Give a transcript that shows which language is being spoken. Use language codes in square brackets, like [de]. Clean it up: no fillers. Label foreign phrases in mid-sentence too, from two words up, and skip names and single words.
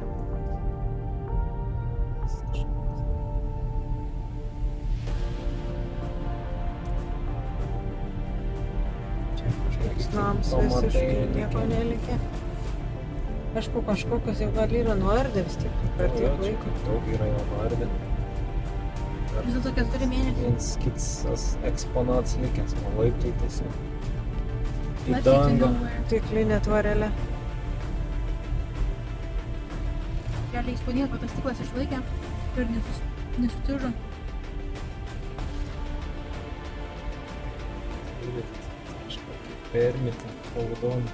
[lt] Čia kažkoks nams visiškai nieko nelikė. Aišku, kažkokios jau gal yra nuardė vis tiek per tiek Čia laiko. kaip daug yra jau nuardė. Vis dėlto 4 mėnesiai. Vienas kits eksponats likęs, o laiptai tiesiog į [en] Let's get to [lt] dangą. [en] nowhere. [lt] Stiklinė tvorelė. Realiai įspūdinga, kad tas stiklas išlaikė ir nesutižo. Kažkokį permitą, raudoną.